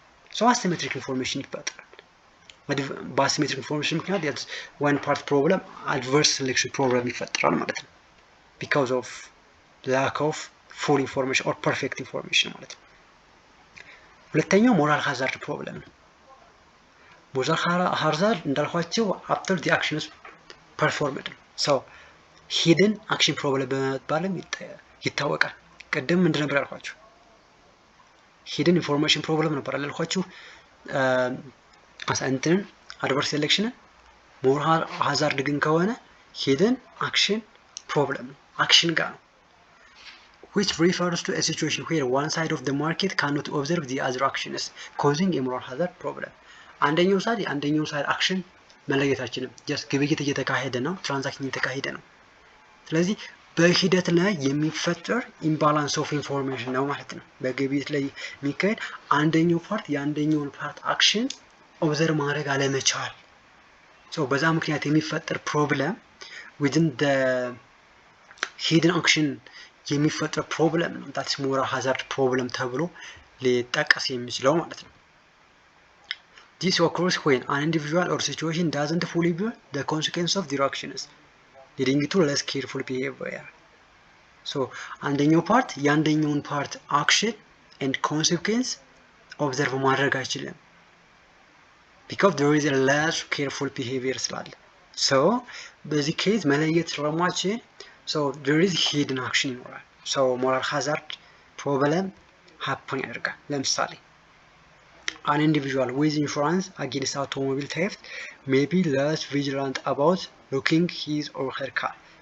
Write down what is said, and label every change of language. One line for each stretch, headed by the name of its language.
Amharic: ሶ አሲሜትሪክ ኢንፎርሜሽን ይፈጠራል። በአሲሜትሪክ ኢንፎርሜሽን ምክንያት
English: that's one part problem, adverse selection problem
Amharic: ይፈጠራል ማለት ነው።
English: because of lack of full information or perfect information
Amharic: ማለት ነው። ሁለተኛው ሞራል ሃዛርድ ፕሮብለም ነው። ሞራል ሃዛርድ እንዳልኳቸው
English: after the action is performed
Amharic: ነው።
English: so hidden action problem
Amharic: በመባልም ይታወቃል። ቅድም ምንድን ነበር ያልኳችሁ?
English: hidden information problem
Amharic: ነበር ያልኳችሁ። እንትን አድቨርስ ሴሌክሽን ሞራል ሃዛርድ ግን ከሆነ ሂደን አክሽን ፕሮብለም ነው። አክሽን ጋር ነው።
English: which refers to a situation where one side of the market cannot observe the other actions causing a moral hazard problem.
Amharic: አንደኛው ሳይድ አክሽን መለየታችንም just ግብይት እየተካሄደ ነው፣ ትራንዛክሽን እየተካሄደ ነው። ስለዚህ በሂደት ላይ የሚፈጠር ኢምባላንስ ኦፍ ኢንፎርሜሽን ነው ማለት ነው። በግብይት ላይ የሚካሄድ አንደኛው ፓርት የአንደኛውን ፓርት አክሽን ኦብዘርቭ ማድረግ አለመቻል። ሶ በዛ ምክንያት የሚፈጠር ፕሮብለም
English: within the hidden action
Amharic: የሚፈጠር ፕሮብለም ነው።
English: that's moral hazard problem
Amharic: ተብሎ ሊጠቀስ የሚችለው ማለት ነው።
English: this occurs when an individual or situation doesn't fully bear the consequence of their actions, leading to less careful behavior. so
Amharic: አንደኛው ፓርት የአንደኛውን ፓርት አክሽን
English: and consequence
Amharic: ኦብዘርቭ ማድረግ አይችልም
English: because there is a less careful behavior
Amharic: ስላለ።
English: so
Amharic: በዚህ ኬዝ መለየት ስለማይችል
English: so there is hidden action
Amharic: ይኖራል።
English: so moral hazard problem happen
Amharic: ያደርጋል። ለምሳሌ
English: an individual with insurance against automobile theft may be less vigilant about looking his or her car.